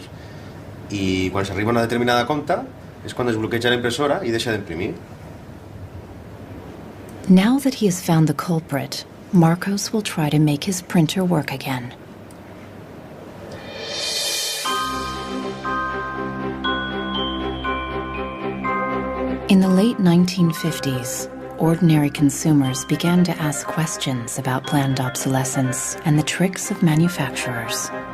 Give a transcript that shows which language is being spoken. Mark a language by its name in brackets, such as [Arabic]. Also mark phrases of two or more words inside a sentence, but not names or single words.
[Catalan] I quan s'arriba a una determinada compta és quan es bloqueja la impressora i deixa d'imprimir. [English] Now that he has found the culprit, Marcos will try to make his printer work again. In the late 1950s, ordinary consumers began to ask questions about planned obsolescence and the tricks of manufacturers.